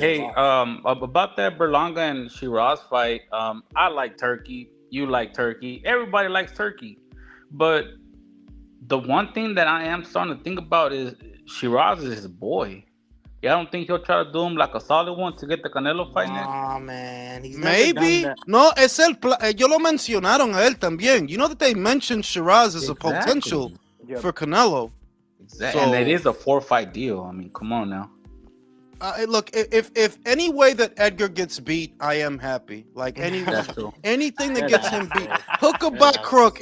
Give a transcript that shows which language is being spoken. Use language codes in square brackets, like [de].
[en] Hey, about that Berlanga and Shiraz fight, I like turkey. You like turkey. Everybody likes turkey. But the one thing that I am starting to think about is Shiraz is his boy. Yeah, I don't think he'll try to do him like a solid one to get the Canelo fight next. Nah, man. He's Maybe. [es] No, es ellos lo mencionaron a él también. [en] You know that they mentioned Shiraz as a potential for Canelo. Exactly. So, and it is a 4-fight deal. I mean, come on now. Look, if any way that Edgar gets beat, I am happy. Like anything that gets him beat, hook or by crook.